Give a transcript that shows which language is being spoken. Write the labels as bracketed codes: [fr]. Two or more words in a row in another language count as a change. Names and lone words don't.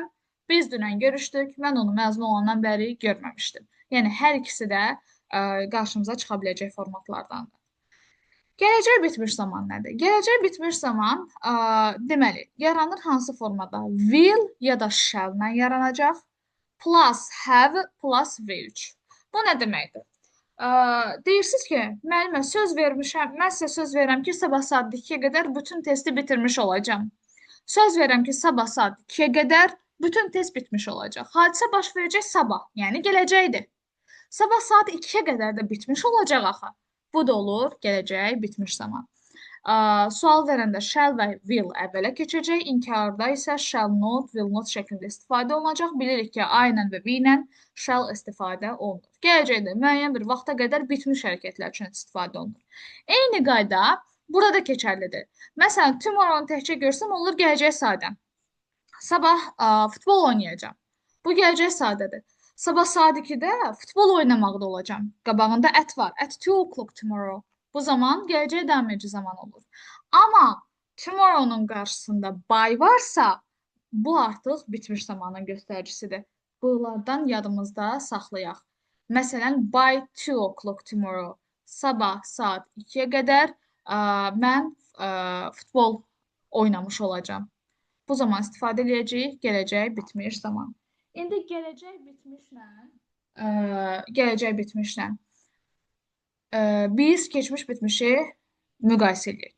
[az] Biz dünən görüşdük. Mən onu məzun olandan bəri görməmişdim. Yəni hər ikisi də qarşımıza çıxa biləcək formatlardandır. Gələcək bitmiş zaman nədir? Gələcək bitmiş zaman deməli, yaranır hansı formada? Will ya da shall-la yaranacaq. [en] Plus have plus will. [az] Bu nə deməkdir? Deyirsiniz ki, müəllimə söz vermişəm, mən sizə söz verirəm ki, sabah saat 2-yə qədər bütün testi bitirmiş olacağam. Söz verirəm ki, sabah saat 2-yə qədər bütün test bitmiş olacaq. Hadisə baş verəcək sabah, yəni gələcəkdir. Sabah saat 2-yə qədər də bitmiş olacaq axı. Bu da olur gələcək bitmiş zaman. Sual verəndə shall və will əvvələ keçəcək. İnkarda isə [en] shall not, will not [az] şəklində istifadə olunacaq. Bilirik ki, I ilə və we ilə shall istifadə olunur. Gələcəkdə müəyyən bir vaxta qədər bitmiş hərəkətlər üçün istifadə olunur. Eyni qayda burada keçərlidir. Məsələn, tomorrow-nu təkcə görsəm olur gələcək saatə. Sabah futbol oynayacağam. Bu gələcək saatədir. Sabah saat 2-də futbol oynamaqda olacağam. Qabağında at var. [en] At 2 o'clock tomorrow. [az] Bu zaman gələcək davam edici zaman olur. Amma tomorrow-nun qarşısında by varsa, bu artıq bitmiş zamanın göstəricisidir. Bunlardan yadımızda saxlayaq. Məsələn, [en] by 2 o'clock tomorrow. [az] Sabah saat 2-yə qədər mən futbol oynamış olacağam. Bu zaman istifadə edəcəyik gələcək bitmiş zaman. İndi gələcək bitmişlə biz keçmiş bitmişi müqayisə edək.